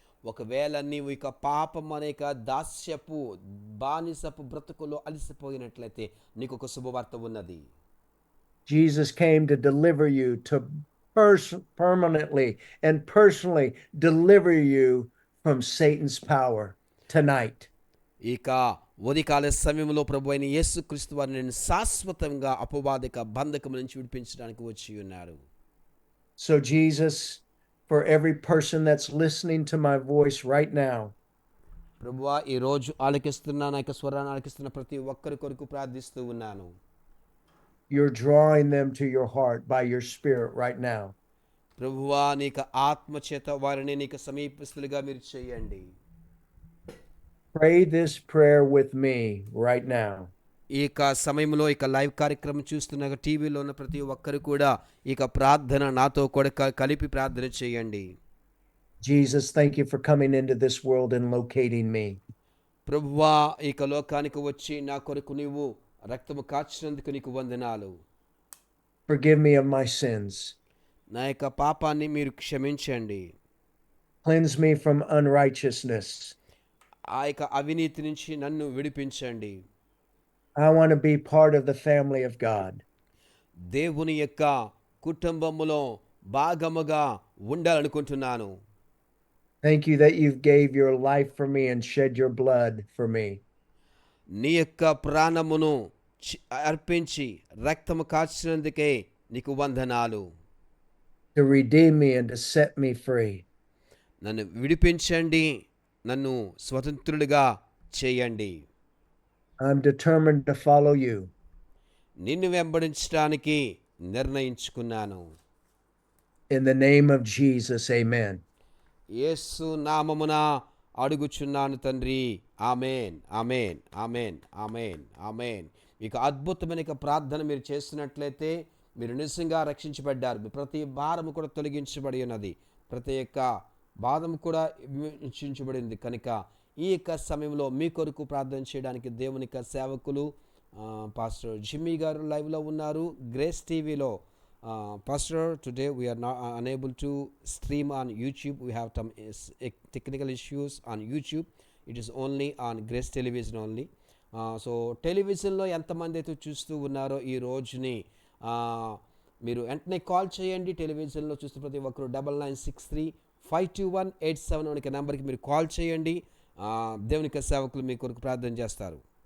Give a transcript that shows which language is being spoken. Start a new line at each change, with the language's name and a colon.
Telugu: ఒకవేళ నీవు ఇక పాపం అనేక దాస్యపు బానిసపు బ్రతుకులో అలసిపోయినట్లయితే నీకు ఒక శుభవార్త ఉన్నది.
English: Jesus came to deliver you, to permanently and personally deliver you from Satan's power tonight.
Telugu: ఇక ఉదయకాల సమయంలో ప్రభు అయిన యేసుక్రీస్తు వారు నేను శాశ్వతంగా అపవాదిక బంధకం నుంచి విడిపించడానికి వచ్చి ఉన్నారు.
English: So, Jesus, for every person that's listening to my voice right now,
Telugu: ప్రభువా ఈరోజు ఆలకిస్తున్న నా యొక్క స్వరాన్ని ఆలకిస్తున్న ప్రతి ఒక్కరి కొరకు ప్రార్థిస్తూ ఉన్నాను.
English: you're drawing them to your heart by your Spirit right now.
Telugu: ప్రభువా నీకు ఆత్మ చేత వారిని నీకు సమీపస్తులుగా మీరు చేయండి.
English: Pray this prayer with me right now.
Telugu: ఈ యొక్క సమయంలో ఇక లైవ్ కార్యక్రమం చూస్తున్న టీవీలో ఉన్న ప్రతి ఒక్కరు కూడా ఇక ప్రార్థన నాతో కూడా కలిపి ప్రార్థన చేయండి.
English: Jesus, thank you for coming into this world and locating me.
Telugu: ప్రభువా ఇక లోకానికి వచ్చి నా కొరకు నీవు రక్తము కార్చినందుకు నీకు వందనాలు.
English: Forgive me of my sins.
Telugu: నా యొక్క పాపాన్ని మీరు క్షమించండి.
English: Cleanse me from unrighteousness.
Telugu: ఆ యొక్క అవినీతి నుంచి నన్ను విడిపించండి.
English: I want to be part of the family of God.
Telugu: దేవుని యొక్క కుటుంబములో భాగముగా ఉండాలనుకుంటున్నాను.
English: Thank you that you gave your life for me and shed your blood for me.
Telugu: నీ యొక్క ప్రాణమును అర్పించి రక్తము కార్చినందుకే నీకు వందనాలు.
English: To redeem me and to set me free.
Telugu: నన్ను విడిపించండి, నన్ను స్వతంత్రుడిగా చేయండి.
English: I'm determined to follow you.
Telugu: నిన్ను వెంబడించడానికి నిర్ణయించుకున్నాను.
English: In the name of Jesus, amen.
Telugu: యేసు నామమున అడుగుచున్నాను తండ్రి. ఆమేన్, ఆమేన్, ఆమేన్, ఆమేన్, ఆమేన్. మీకు అద్భుతమైన ప్రార్థన మీరు చేస్తున్నట్లయితే మీరు నిజంగా రక్షించబడ్డారు. మీ ప్రతి భారము కూడా తొలగించబడి ఉన్నది. ప్రతి ఒక్క బాధము కూడా విమోచించబడింది. కనుక ఈ యొక్క సమయంలో మీ కొరకు ప్రార్థన చేయడానికి దేవుని యొక్క సేవకులు పాస్టర్ జిమ్మీ గారు లైవ్లో ఉన్నారు. గ్రేస్ టీవీలో
English: Pastor, today we are not unable to stream on YouTube. We have some technical issues on YouTube. It is only on Grace Television only.
Telugu: So టెలివిజన్లో ఎంతమంది అయితే చూస్తూ ఉన్నారో ఈ రోజుని మీరు వెంటనే కాల్ చేయండి. టెలివిజన్లో చూస్తూ ప్రతి ఒక్కరు 9963-521-87 అనే నెంబర్కి మీరు కాల్ చేయండి. దేవుని యొక్క సేవకులు మీ కొరకు ప్రార్థన చేస్తారు.